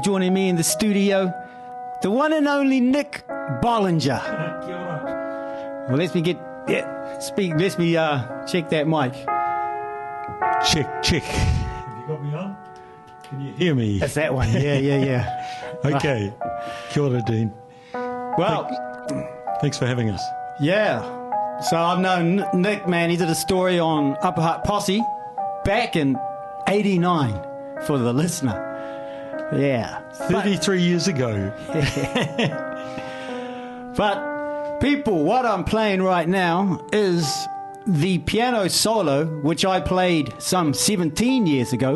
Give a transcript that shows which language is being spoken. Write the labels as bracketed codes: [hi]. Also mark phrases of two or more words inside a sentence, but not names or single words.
[en] joining me in the studio, the one and only Nick Bollinger. Well, let me check that mic. Check. Have you got me on? Can you hear me? That's that one. Yeah. Okay. [mi] Kia ora, [en] Dean. Well, thanks for having us. Yeah. So I've known Nick, man. He did a story on Upper Hutt Posse back in '89 for the listener. Yeah. 33 years ago. But people, what I'm playing right now is the piano solo, which I played some 17 years ago.